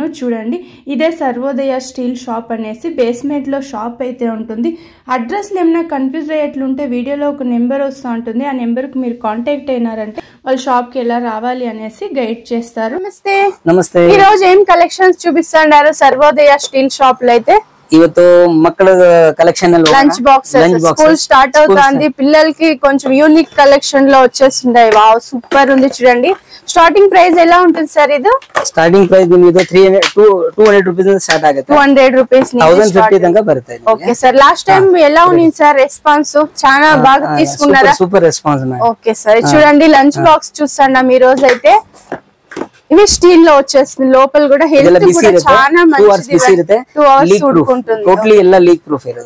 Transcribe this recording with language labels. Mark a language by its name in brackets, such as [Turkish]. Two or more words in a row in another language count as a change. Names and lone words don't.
[Telugu] చూడండి ఇదే సర్వోదయ స్టీల్ షాప్ అనేసి బేస్మెంట్లో షాప్ అయితే ఉంటుంది. అడ్రస్లు ఏమైనా కన్ఫ్యూజ్ అయ్యేట్లుంటే వీడియోలో ఒక నెంబర్ వస్తూ ఉంటుంది. ఆ నెంబర్కి మీరు కాంటాక్ట్ అయినారంటే వాళ్ళ షాప్కి ఎలా రావాలి అనేసి గైడ్ చేస్తారు. నమస్తే. ఈ రోజు ఏం కలెక్షన్స్ చూపిస్తున్నారు సర్వోదయ స్టీల్ షాప్ లో అయితే? [Kannada] ಇವತ್ತು ಮಕ್ಕಳ ಕಲೆಕ್ಷನ್ [English] lunch boxes school start [Telugu] అవుతుంది. పిల్లలకి కొంచెం [English] unique collection [Telugu] లో వచ్చేసింటాయి. [English] wow super [Telugu] ఉంది. చూడండి [English] starting price [Telugu] ఎలా ఉంటుంది సార్? ఇది [English] starting price [Kannada] ನಿಮಗೆ 200 [English] rupees start [Kannada] ಆಗುತ್ತೆ. 200 ರೂಪೀಸ್ 1050 ತನಕ ಬರುತ್ತೆ. [English] okay sir last time [Telugu] ఎలా ఉంది సార్ రెస్పాన్స్? చాలా బాగా తీసుకున్నారా? [English] super response. okay sir [Telugu] చూడండి [English] lunch box [Telugu] చూస్తున్నాం ఈ రోజు అయితే. ఇవి స్టీల్ లో వచ్చేస్తుంది. లోపల కూడా హెల్త్ కూడా చాలా మంచిది. 2 అవర్స్ ఉడుకుంటుంది. టోటలీ ಎಲ್ಲ [English] leak proof [Telugu] ఇరదు.